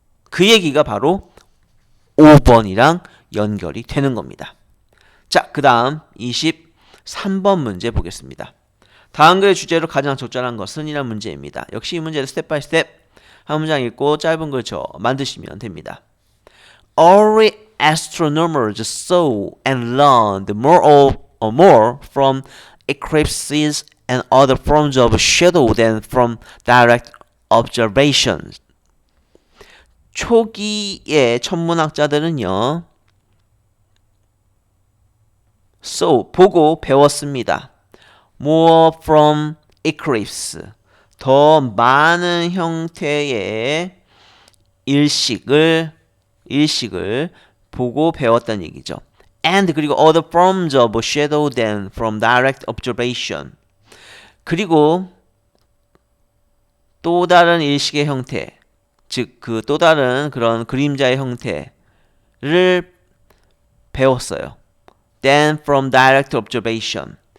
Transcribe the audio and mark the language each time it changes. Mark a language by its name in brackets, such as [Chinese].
[Korean] 그 얘기가 바로 5번이랑 연결이 되는 겁니다. 자, 그 다음 23번 문제 보겠습니다. 다음 글의 주제로 가장 적절한 것은 이란 문제입니다. 역시 이 문제를 스텝 바이 스텝 한 문장 읽고 짧은 글 만드시면 됩니다. [English] Early astronomers saw and learned more from eclipses and other forms of shadow than from direct observations. [Korean] 초기의 천문학자들은요, 보고 배웠습니다. [English] More from eclipse. [Korean] 더 많은 형태의 일식을 보고 배웠다는 얘기죠. [English] And [Korean] 그리고 [English] other forms of shadow than from direct observation. [Korean] 그리고 또 다른 일식의 형태, 즉 그 또 다른 그런 그림자의 형태를 배웠어요. [English] Than from direct observation.